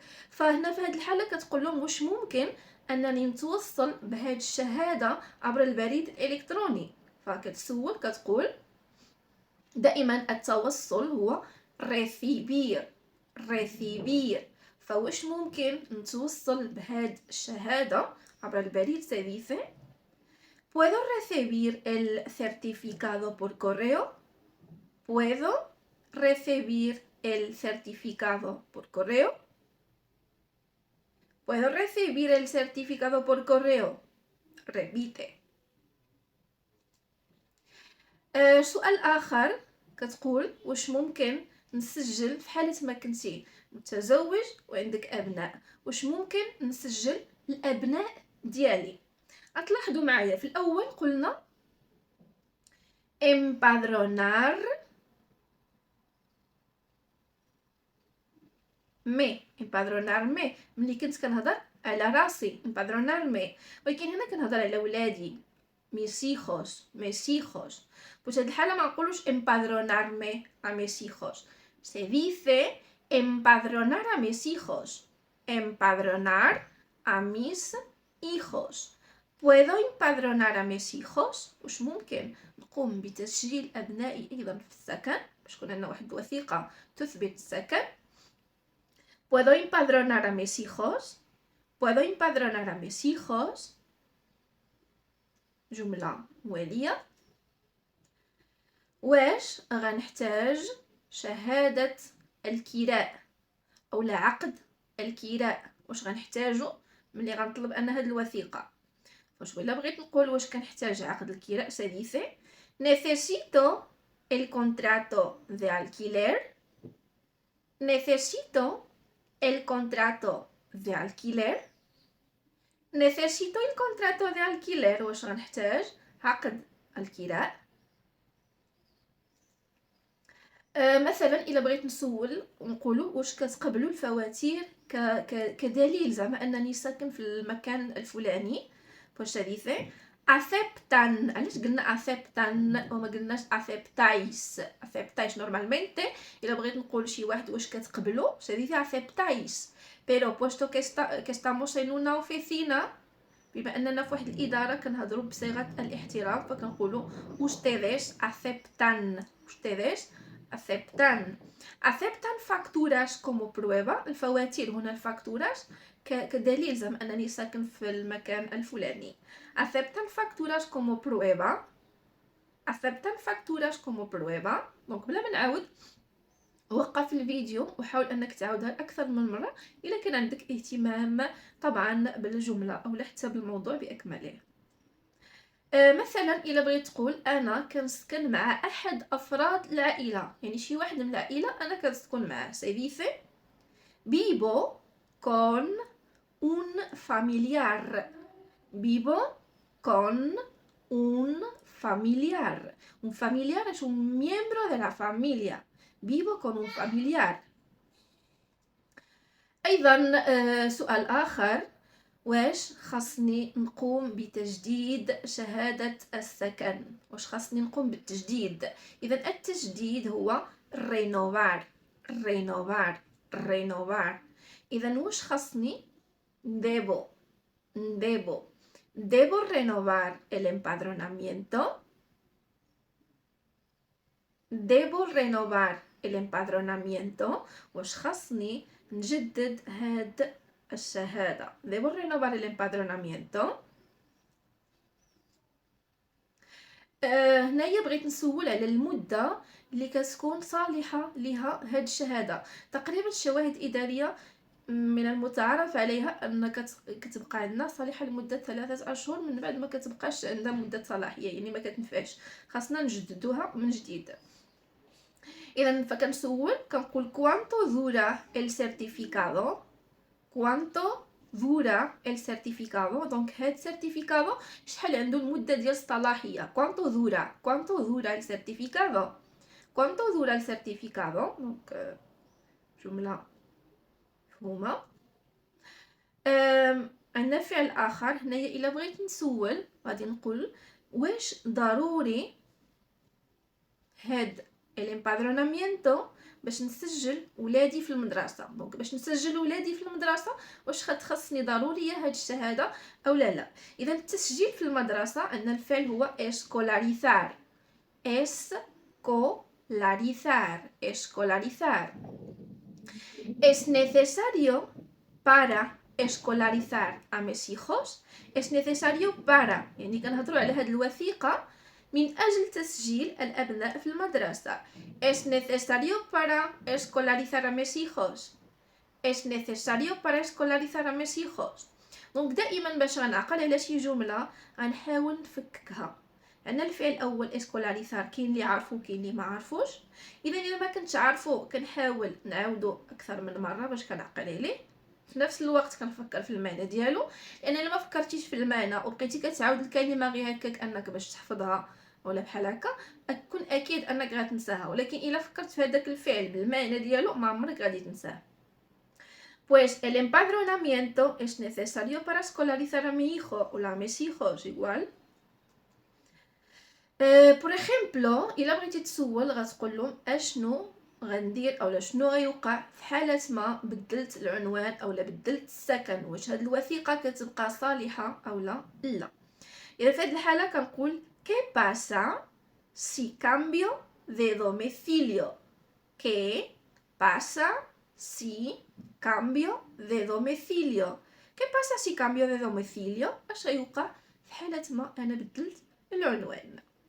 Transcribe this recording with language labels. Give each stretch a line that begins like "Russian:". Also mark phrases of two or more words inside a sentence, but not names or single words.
Arabic: فهنا في هذه الحاله كتقول لهم واش ممكن انني نتوصل بهذه الشهاده عبر البريد الالكتروني. فكتسول كتقول دائما التوصل هو recibir. فواش ممكن نتوصل بهذه الشهاده عبر البريد.
Spanish: سيديفي ¿Puedo recibir el certificado por correo? ¿Puedo recibir el certificado por correo? ¿Puedo recibir el certificado por correo? Repite.
Arabic: سؤال آخر كتقول واش ممكن نسجل في حالة ما كنتي متزوج وعندك أبناء، واش ممكن نسجل الأبناء ديالي. هتلاحظوا معايا في الأول قلنا empadronarme. ملي كنت كنهضر على راسي empadronarme، ولكن هنا كنهضر على ولادي
Spanish: mis hijos.
Arabic: pues هاد الحالة ما نقولوش
Spanish: empadronarme a mis hijos. se dice empadronar a mis hijos. empadronar a mis hijos. ¿Puedo empadronar a mis hijos؟
Arabic: واش ممكن نقوم بتسجيل أبنائي أيضا في السكن باش يكون عندنا واحد الوثيقة تثبت السكن.
Spanish: ¿Puedo empadronar a mis hijos؟ ¿Puedo empadronar a mis hijos؟
Arabic: جملة موالية. واش غنحتاج شهادة الكراء أو عقد الكراء؟ واش غنحتاجو ملي غنطلب أنا هاد الوثيقة؟ واش ولا بغيت نقول واش كنحتاج عقد الكراء.
Spanish: سادسة necesito el contrato de alquiler. necesito el contrato de alquiler. necesito el contrato de alquiler.
Arabic: واش غنحتاج عقد الكراء. مثلا الا بغيت نسول ونقولوا واش كتقبلوا الفواتير كدليل زعما انني ساكن في المكان الفلاني. واش هذه aceptan. علاش قلنا aceptan وما قلناش
Spanish: aceptáis normalmente
Arabic: الا بغيت نقول شي واحد واش كتقبلوا هذه aceptáis.
Spanish: pero puesto que estamos en una oficina
Arabic: بما اننا في واحد الاداره كنهضروا بصيغه الاحترام فكنقولوا
Spanish: ustedes aceptan facturas como prueba.
Arabic: الفواتير هنا الفاكتوراش كدليل زعما انني ساكن في المكان الفلاني.
Spanish: aceptan facturas como prueba.
Arabic: دونك بلا ما نعاود وقف الفيديو وحاول انك تعاودها اكثر من مره الا كان عندك اهتمام طبعا بالجمله او حتى بالموضوع باكمله. مثلا الا بغيت تقول انا كنسكن مع احد افراد العائله، يعني شي واحد من العائله انا كنسكن معاه.
Spanish: se dice vivo con un familiar. vivo con un familiar. Un familiar es un miembro de la familia. vivo con un familiar.
Arabic: ايضا سؤال اخر، واش خاصني نقوم بتجديد شهادة السكن؟ واش خاصني نقوم بالتجديد؟ اذا التجديد هو renovar. اذا واش خاصني؟
Spanish: debo renovar el empadronamiento.
Arabic: واش خاصني نجدد هاد الشهادة.
Spanish: debo renovar el empadronamiento.
Arabic: هنايا بغيت نسول على المدة اللي كتكون صالحة لها هاد الشهادة. تقريبا الشواهد الإدارية من المتعارف عليها أن كتبقى عندنا صالحة لمدة 3 أشهر، من بعد ما كتبقاش عندها مدة صلاحية، يعني ما كتنفعش، خاصنا نجددوها من جديد. إذا فكنسول كنقول
Spanish: cuánto dura el certificado.
Arabic: دونك هاد certificado شحال عنده المدة ديال الصلاحية.
Spanish: cuánto dura el certificado.
Arabic: دونك جملة مفهومة. عندنا فعل آخر هنايا. إلا بغيت نسول غادي نقول واش ضروري هاد الامبادرونامينتو باش نسجل ولادي في المدرسه. دونك باش نسجل ولادي في المدرسه واش خاصني ضروريه هاد الشهاده او لا. اذا التسجيل في المدرسه عندنا الفعل هو escolarizar.
Spanish: es necesario para escolarizar a mis hijos. es necesario para
Arabic: يعني كنهضروا على هاد الوثيقه من أجل تسجيل الأبناء في المدرسة.
Spanish: es necesario para escolarizar a mis hijos.
Arabic: دونك دائما باش غنعقل على شي جملة غنحاول نفككها. عندنا الفعل الأول escolarizar، كاين اللي عارفو كاين اللي ما عارفوش. إذا ما كنتش عارفو كنحاول نعاودو أكثر من مرة باش كنعقل عليه، في نفس الوقت كنفكر في المعنى ديالو، لان الا ما فكرتيش في المعنى وبقيتي كتعاود الكلمه غير هكاك انك باش تحفظها ولا بحال هكا كون اكيد انك غتنساها. ولكن الا فكرت في هذاك الفعل بالمعنى ديالو ما عمرك غادي تنساه.
Spanish: Pues el empadronamiento es necesario para escolarizar a mi hijo o a mis hijos igual. por ejemplo
Arabic: الا بغيتي تسول غتقول لهم اشنو غندير اولا شنو غيوقع في حاله ما بدلت العنوان اولا بدلت السكن، واش هاد الوثيقه كتبقى صالحه اولا لا. اذا في هاد الحاله كنقول
Spanish: ¿qué pasa si cambio de domicilio? ¿qué pasa si cambio de domicilio? ¿qué pasa si cambio de domicilio؟
Arabic: اش غيوقع في حاله ما انا بدلت العنوان.